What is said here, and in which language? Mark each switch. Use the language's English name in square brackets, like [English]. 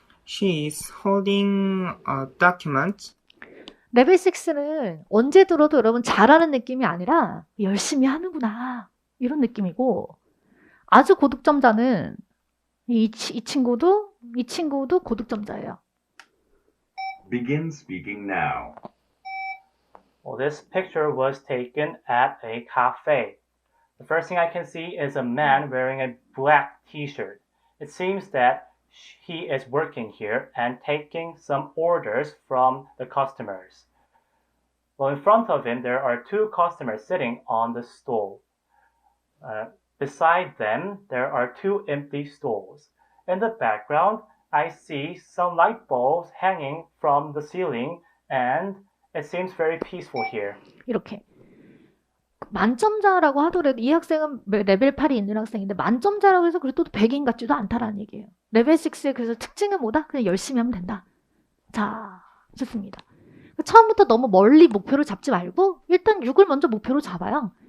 [English] She is holding a document. [Korean] 레벨 6는 언제 들어도 여러분 잘하는 느낌이 아니라 열심히 하는구나 이런 느낌이고, 아주 고득점자는 이 친구도 고득점자예요. [English] Begin speaking now. Well, this picture was taken at a cafe. The first thing I can see is a man wearing a black t-shirt. It seems that he is working here and taking some orders from the customers. Well, in front of him, there are two customers sitting on the stool. Beside them, there are two empty stools. In the background, I see some light bulbs hanging from the ceiling, and it seems very peaceful here. [Korean] 이렇게 만점자라고 하더라도 이 학생은 레벨 8이 있는 학생인데 만점자라고 해서 그래도 100인 같지도 않다라는 얘기예요. 레벨 6의 그래서 특징은 뭐다? 그냥 열심히 하면 된다. 자, 좋습니다. 처음부터 너무 멀리 목표를 잡지 말고 일단 6을 먼저 목표로 잡아요.